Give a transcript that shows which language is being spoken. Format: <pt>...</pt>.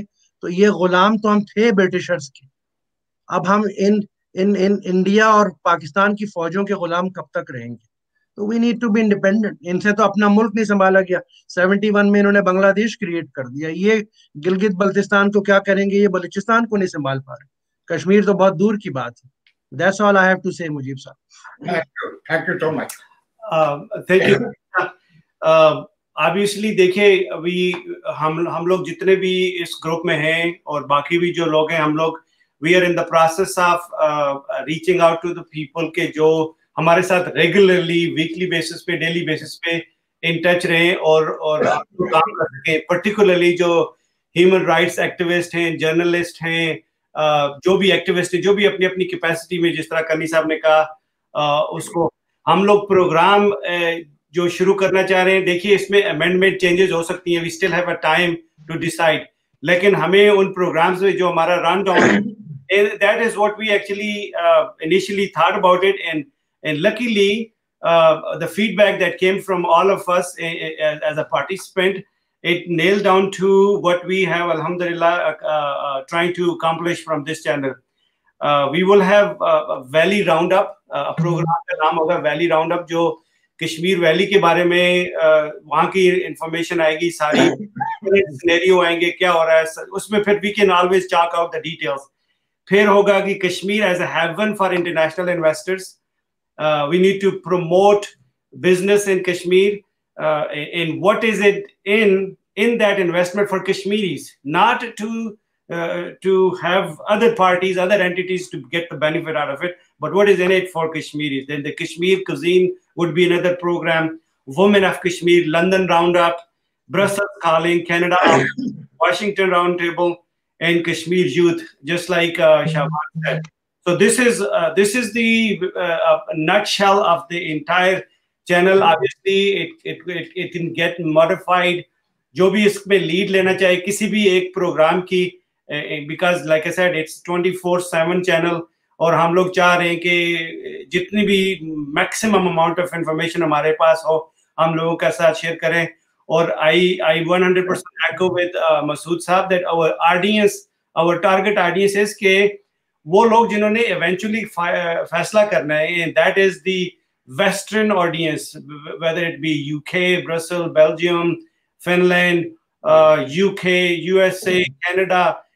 <hi>तो ये गुलाम तो हम थे ब्रिटिशर्स के, अब हम इन इंडिया और पाकिस्तान की फौजों के गुलाम कब तक रहेंगे? तो</hi> <en>We need to be independent.</en> <hi>इनसे तो अपना मुल्क नहीं संभाला गया. 71 में इन्होंने बांग्लादेश क्रिएट कर दिया. ये गिलगित बल्तिस्तान को क्या करेंगे? ये बलूचिस्तान को नहीं संभाल पा रहे. कश्मीर तो बहुत दूर की बात है.</hi> <en>That's all I have to say, Mujeeb साहब. Thank you so much. Thank you.</en> <hi>Obviously देखिए अभी हम लोग जितने भी इस ग्रुप में हैं और बाकी भी जो लोग हैं, हम लोग</hi> <en>we are in the process of reaching out to the people</en> <hi>के जो हमारे साथ रेगुलरली वीकली बेसिस पे, डेली बेसिस पे इन टच रहे और काम कर सके. पर्टिकुलरली जो ह्यूमन राइट्स एक्टिविस्ट हैं, जर्नलिस्ट हैं, जो भी एक्टिविस्ट हैं, जो भी अपनी अपनी कैपेसिटी में, जिस तरह कनी साहब ने कहा, उसको हम लोग प्रोग्राम जो शुरू करना चाह रहे हैं. देखिए इसमें अमेंडमेंट चेंजेस हो सकती हैं,</hi> <en>we still have a time to decide,</en> <hi>लेकिन हमें उन प्रोग्राम्स में जो हमारा run down,</hi> <en>that is what we actually initially thought about it, and luckily the feedback that came from all of us as a participant, it nailed down to what we have alhamdulillah trying to accomplish from this channel. We will have a Valley Roundup, a program</en> <hi>का नाम होगा Valley Roundup, जो Kashmir valley के बारे में वहाँ की information आएगी, सारी सिनेरियो आएंगे, क्या हो रहा है उसमें, फिर</hi> <en>we can always chalk out the details.</en> <hi>फिर होगा कि Kashmir</hi> <en>as a haven for international investors. We need to promote business in Kashmir, and what is it in that investment for Kashmiris, not to have other parties, other entities to get the benefit out of it, but what is in it for Kashmiris. Then the Kashmir Cuisine would be another program. Women of Kashmir, London Roundup, Brussels Calling, Canada, Washington Roundtable, and Kashmir Youth, just like Shaban said. So this is the nutshell of the entire channel. Obviously, it can get modified.</en> <hi>जो भी इसमें lead लेना चाहे किसी भी एक programme की,</hi> <en>because like I said, it's 24/7 channel,</en> <hi>और हम लोग चाह रहे हैं कि जितनी भी मैक्सिमम अमाउंट ऑफ इंफॉर्मेशन हमारे पास हो हम लोगों के साथ शेयर करें.</hi> <en>और I 100% echo with Masood साहब that our target audience is</en> <hi>कि वो लोग जिन्होंने</hi> <en>eventually</en> <hi>फैसला करना है,</hi> <en>and that is the Western audience, whether it be UK, Brussels, Belgium, Finland, UK, USA, Canada.</en>